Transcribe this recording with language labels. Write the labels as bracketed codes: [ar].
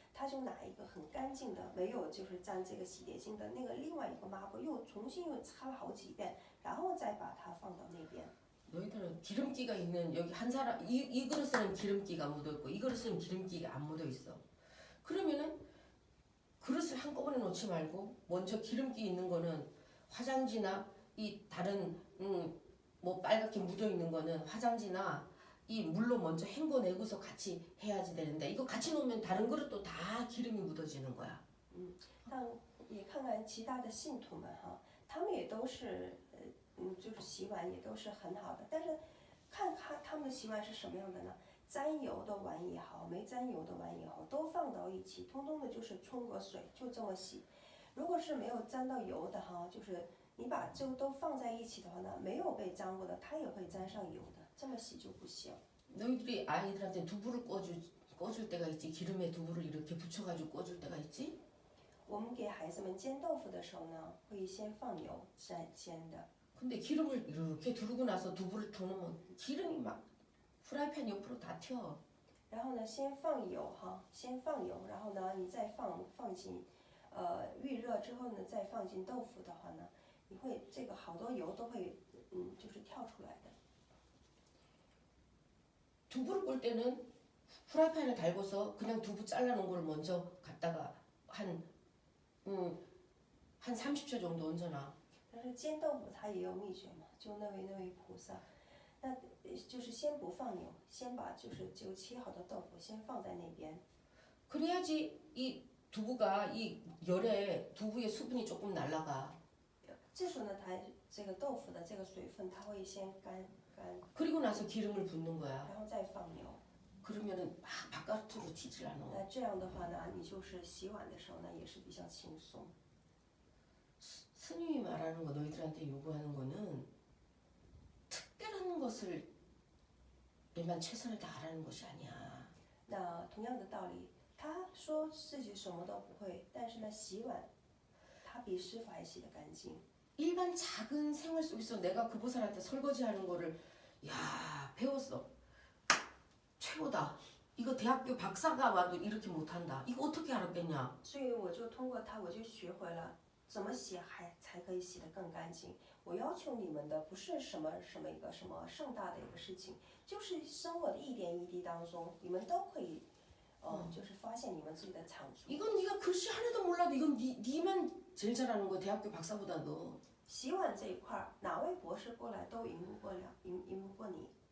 [zh] 他就拿一个很干净的，没有就是沾这个洗洁精的那个另外一个抹布，又重新又擦了好几遍，然后再把它放到那边。 [ko] 너희들은 기름기가 있는 여기 한 사람 이 그릇에는 기름기가 묻어 있고 이 그릇에는 기름기가 안 묻어 있어. 그러면은 그릇을 한꺼번에 놓지 말고 먼저 기름기 있는 거는 화장지나 이 다른 뭐 빨갛게 묻어 있는 거는 화장지나 이 물로 먼저 헹궈내고서 같이 해야지 되는데 이거 같이 놓으면 다른 그릇도 다 기름이 묻어지는 거야. [zh] 但也看看其他的信徒们哈，他们也都是就是洗碗也都是很好的，但是看他们的洗碗是什么样的呢？沾油的碗也好，没沾油的碗也好，都放到一起，通通的就是冲个水，就这么洗。如果是没有沾到油的哈，就是你把这个都放在一起的话呢，没有被沾过的，它也会沾上油的，这么洗就不行。 [ko] 너희들이 아이들한테 두부를 꺼줄 때가 있지. 기름에 두부를 이렇게 붙여가지고 꺼줄 때가 있지. [zh] 我们给孩子们煎豆腐的时候呢，会先放油再煎的。 [ko] 근데 기름을 이렇게 두르고 나서 두부를 탁 넣으면 기름이 막 프라이팬 옆으로 다 튀어. [zh] 然后呢，先放油哈，先放油，然后呢，你再放进，预热之后呢，再放进豆腐的话呢，你会这个好多油都会，就是跳出来的。 [ko] 두부를 꿀 때는 프라이팬을 달고서 그냥 두부 잘라놓은 걸 먼저 갖다가 한 30초 정도 얹어놔. [zh] 但是煎豆腐它也有秘诀嘛，就那位菩萨，那就是先不放油，先把就切好的豆腐先放在那边。 [ko] 그래야지 이 두부가 이 열에 두부의 수분이 조금 날아가. [zh] 这时候呢，它这个豆腐的这个水分它会先干， [ko] 그리고 나서 기름을 붓는 거야. [zh] 然后再放油。 [ko] 그러면은 막 바깥으로 튀질 않아. [zh] 那这样的话呢，你就是洗碗的时候呢，也是比较轻松。 [ko] 스님이 말하는 거 너희들한테 요구하는 거는 특별한 것을 내만 최선을 다하라는 것이 아니야. [zh] 那同样的道理，他说自己什么都不会，但是呢，洗碗，他比师傅还洗得干净。 [ko] 일반 작은 생활 속에서 내가 그 보살한테 설거지하는 거를 야 배웠어. 최고다. 이거 대학교 박사가 와도 이렇게 못한다. 이거 어떻게 알았겠냐? [zh] 所以我就通过他，我就学会了怎么洗才可以洗得更干净。我要求你们的不是什么一个什么盛大的一个事情，就是生活的一点一滴当中，你们都可以，就是发现你们自己的长处。 [ko] 이건 네가 글씨 하나도 몰라도 이건 니만 제일 잘하는 거야. 대학교 박사보다도. [zh] 洗碗这一块儿，哪位博士过来都赢不过你。